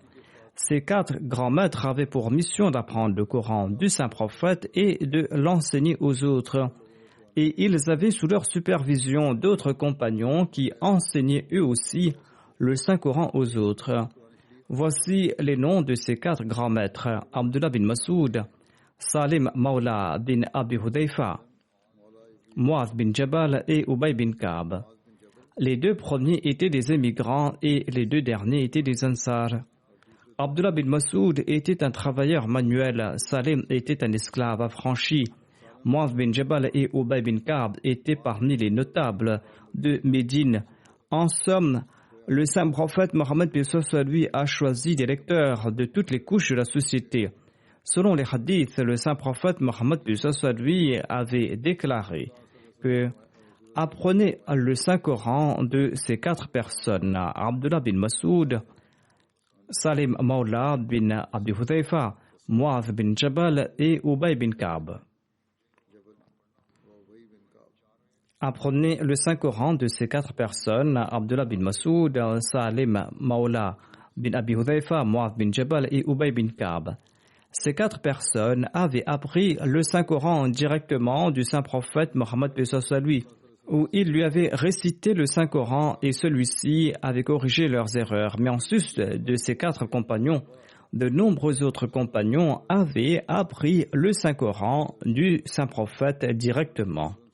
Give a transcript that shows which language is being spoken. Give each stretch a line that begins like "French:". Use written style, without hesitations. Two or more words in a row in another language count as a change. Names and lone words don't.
French: Ces 4 grands maîtres avaient pour mission d'apprendre le Coran du saint prophète et de l'enseigner aux autres. Et ils avaient sous leur supervision d'autres compagnons qui enseignaient eux aussi le Saint-Coran aux autres. Voici les noms de ces 4 grands maîtres: Abdullah bin Masoud, Salim Mawla bin Abi Hudayfa, Mu'adh bin Jabal et Ubay bin Ka'b. Les 2 premiers étaient des émigrants et les 2 derniers étaient des Ansar. Abdullah bin Masoud était un travailleur manuel, Salim était un esclave affranchi, Mu'adh bin Jabal et Ubay bin Ka'b étaient parmi les notables de Médine. En somme, le saint prophète Mohammed lui a choisi des lecteurs de toutes les couches de la société. Selon les hadiths, le saint prophète Mohammed lui avait déclaré que apprenez le Saint-Coran de ces 4 personnes: Abdullah bin Masoud, Salim Mawla bin Abi Hudayfa, Mu'adh bin Jabal et Ubay bin Ka'b. Apprenez le Saint-Coran de ces 4 personnes: Abdullah bin Masoud, Salim Mawla bin Abi Hudayfa, Mu'adh bin Jabal et Ubay bin Ka'b. Ces 4 personnes avaient appris le Saint-Coran directement du saint prophète Mohammed lui, où il lui avait récité le Saint-Coran et celui-ci avait corrigé leurs erreurs. Mais en sus de ces 4 compagnons, de nombreux autres compagnons avaient appris le Saint-Coran du Saint-Prophète directement.